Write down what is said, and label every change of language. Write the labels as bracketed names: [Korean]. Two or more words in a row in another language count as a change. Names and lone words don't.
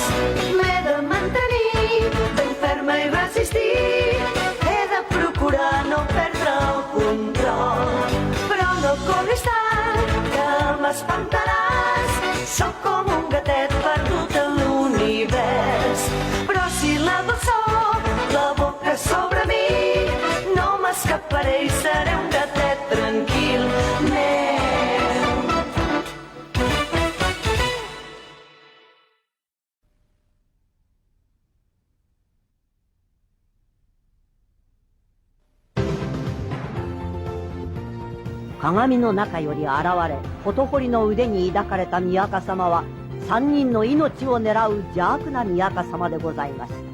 [Catalan] M'he de mantenir ben ferma i resistir, he de procurar no perdre el control, però no corris tant que m'espantaràs. Sóc com un gatet perdut a l'univers, però si la dolçor l'aboca sobre mi, no m'escaparé i seré un gatet tranquil meu. [Japanese] 鏡の中より現れ、ことほりの腕に抱かれた宮家様は、3人の命を狙う邪悪な宮家様でございました。